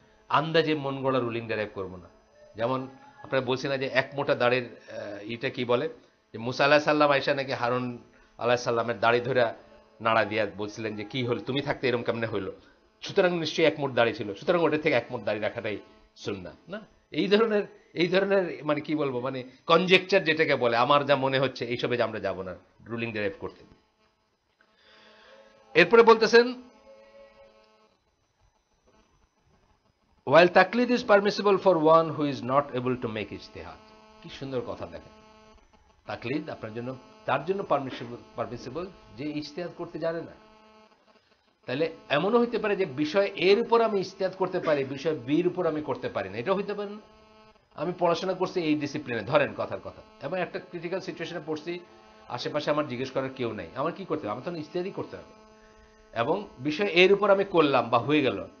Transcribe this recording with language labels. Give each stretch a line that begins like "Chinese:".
Bangla: আন্দাজে মন গড়া রুলিং ডেরাইভ করবো না। যেমন আপনারা বলছি না যে এক মোটা দাড়ির এটা কি বলে, যে মুসা আলাহিসাল্লাম সাল্লাম আয়সা নাকি হারুন আলাহিসাল্লামের সাল্লামের দাড়ি ধরে নাড়া দিয়া বলছিলেন যে কি হল, তুমি থাকতে এরকম কেমনে হইলো, সুতরাং নিশ্চয়ই এক মোট দাড়ি ছিল, সুতরাং ওটা থেকে এক মোট দাড়ি রাখাটাই সুন্নাহ না। এই ধরনের মানে কি বলবো, মানে কনজেকচার যেটাকে বলে, আমার যা মনে হচ্ছে এইসবে যে আমরা যাবো না রুলিং ডেরাইভ করতে। এরপরে বলতেছেন
English: while taklid is permissible for one who is not able to make ijtihad।
Bangla: কি সুন্দর কথা দেখেন। তাকলিদ আপনার জন্য, তার জন্য পারমিসিবল যে ইজতিহাদ করতে জানে না। তাহলে এমনও হইতে পারে যে বিষয় এর উপর আমি ইজতিহাদ করতে পারি, বিষয় বির উপর আমি করতে পারি না, এটাও হইতে পারে না। আমি পড়াশোনা করছি এই ডিসিপ্লিনে, ধরেন কথার কথা, এবং একটা ক্রিটিক্যাল সিচুয়েশনে পড়ছি, আশেপাশে আমার জিজ্ঞেস করার কেউ নাই, আমার কি করতে হবে? আমার তখন ইজতিহাদই করতে হবে। এবং বিষয় এর উপর আমি করলাম বা হয়ে গেল,